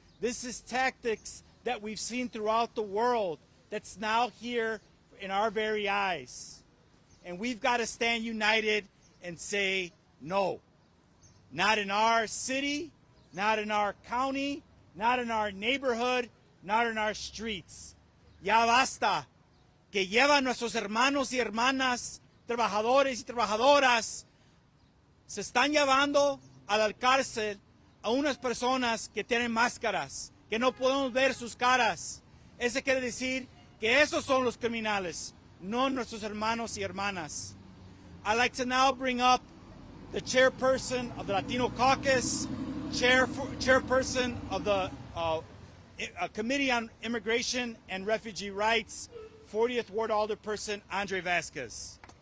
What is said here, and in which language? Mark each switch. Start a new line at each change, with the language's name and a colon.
English: This is tactics that we've seen throughout the world that's now here in our very eyes. And we've got to stand united and say no. Not in our city, not in our county, not in our neighborhood, not in our streets.
Spanish: Ya basta. Que llevan nuestros hermanos y hermanas, trabajadores y trabajadoras, se están llevando a la cárcel a unas personas que tienen máscaras, que no podemos ver sus caras. Eso quiere decir que esos son los criminales, no nuestros hermanos y hermanas.
English: I'd like to now bring up the chairperson of the Latino Caucus, chairperson of the Committee on Immigration and Refugee Rights, 40th Ward Alderperson Andre Vasquez.